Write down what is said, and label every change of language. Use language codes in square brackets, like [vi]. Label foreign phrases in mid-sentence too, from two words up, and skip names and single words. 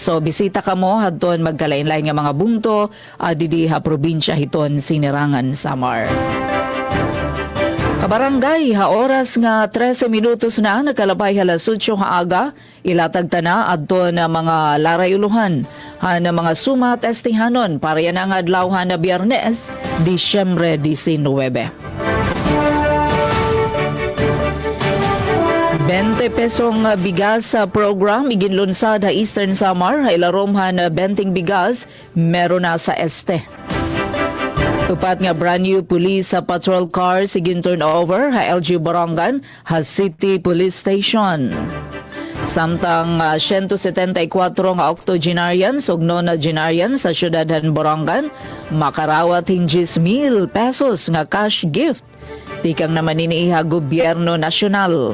[war] So bisita kamo adton magkalain-lain nga mga bungto didi probinsya hiton Sinirangan Samar. Kabarangay, oras nga 13 minutos na nakalabay alas 8 aga, ilatag tana adto na mga larayuluhan na mga suma testihanon para yan ang adlaw na Biyernes, Disyembre 19. 20 pesong bigas sa program iginlunsad sa Eastern Samar, ilarom na 20 bigas meron na sa este. Upat nga [en] brand new police [war] sa patrol car sigin turnover ha LG Borongan ha City Police Station. Samtang 174 nga octogenarians ug nonagenarians sa syudad han Borongan makarawat hing 10,000 pesos nga [en] cash gift [war] tikang naman iniiha gobyerno nasyonal.